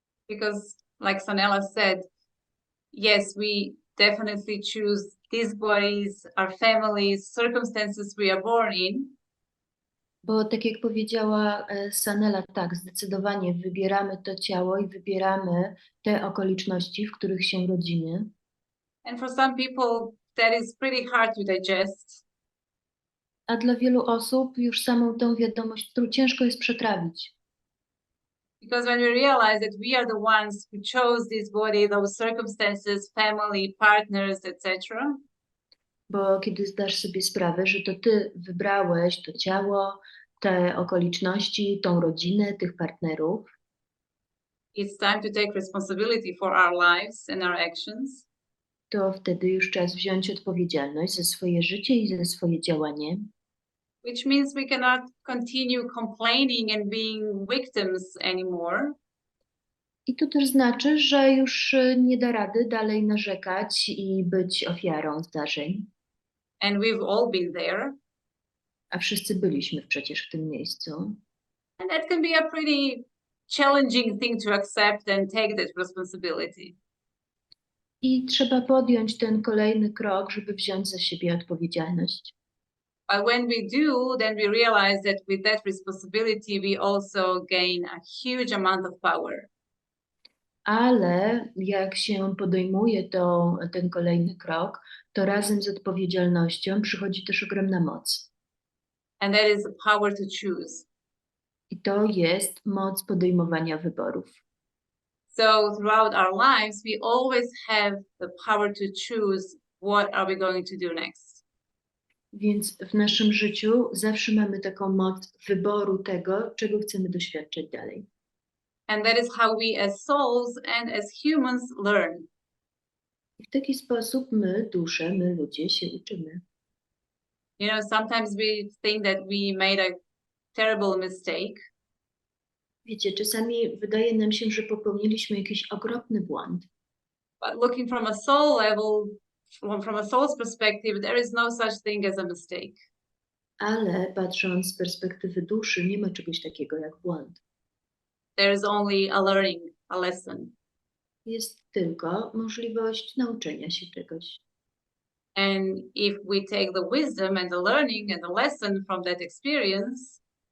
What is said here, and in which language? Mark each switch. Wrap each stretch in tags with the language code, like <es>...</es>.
<en>Because like Sanela said, yes, we definitely choose these bodies, our families, circumstances we are born in.</en> <pl>Bo tak jak powiedziała Sanela, tak, zdecydowanie wybieramy to ciało i wybieramy te okoliczności, w których się rodzimy.</pl> <en>And for some people, that is pretty hard to digest.</en> <pl>A dla wielu osób już samą tą wiadomość, którą ciężko jest przetrawić.</pl> <en>Because when we realize that we are the ones who chose this body, those circumstances, family, partners, etc.,</en> <pl>Bo kiedy zdasz sobie sprawę, że to ty wybrałeś to ciało, te okoliczności, tą rodzinę, tych partnerów,</pl> <en>it's time to take responsibility for our lives and our actions.</en> <pl>to wtedy już czas wziąć odpowiedzialność za swoje życie i za swoje działanie.</pl> <en>Which means we cannot continue complaining and being victims anymore.</en> <pl>I to też znaczy, że już nie da rady dalej narzekać i być ofiarą zdarzeń.</pl> <en>And we've all been there.</en> <pl>A wszyscy byliśmy przecież w tym miejscu.</pl> <en>And that can be a pretty challenging thing to accept and take that responsibility.</en> <pl>I trzeba podjąć ten kolejny krok, żeby wziąć za siebie odpowiedzialność.</pl> <en>But when we do, then we realize that with that responsibility, we also gain a huge amount of power.</en> <pl>Ale jak się podejmuje ten kolejny krok, to razem z odpowiedzialnością przychodzi też ogromna moc.</pl> <en>And that is the power to choose.</en> <pl>I to jest moc podejmowania wyborów.</pl> <en>So throughout our lives, we always have the power to choose what are we going to do next.</en> <pl>Więc w naszym życiu zawsze mamy taką moc wyboru tego, czego chcemy doświadczyć dalej.</pl> <en>And that is how we as souls and as humans learn.</en> <pl>I w taki sposób my, dusze, my ludzie się uczymy.</pl> <en>You know, sometimes we think that we made a terrible mistake.</en> <pl>Wiecie, czasami wydaje nam się, że popełniliśmy jakiś okropny błąd,</pl> <en>But looking from a soul level, from a soul's perspective, there is no such thing as a mistake.</en> <pl>ale patrząc z perspektywy duszy, nie ma czegoś takiego jak błąd.</pl> <en>There is only a learning, a lesson.</en> <pl>Jest tylko możliwość nauczenia się czegoś.</pl> <en>And if we take the wisdom and the learning and the lesson from that experience,</en>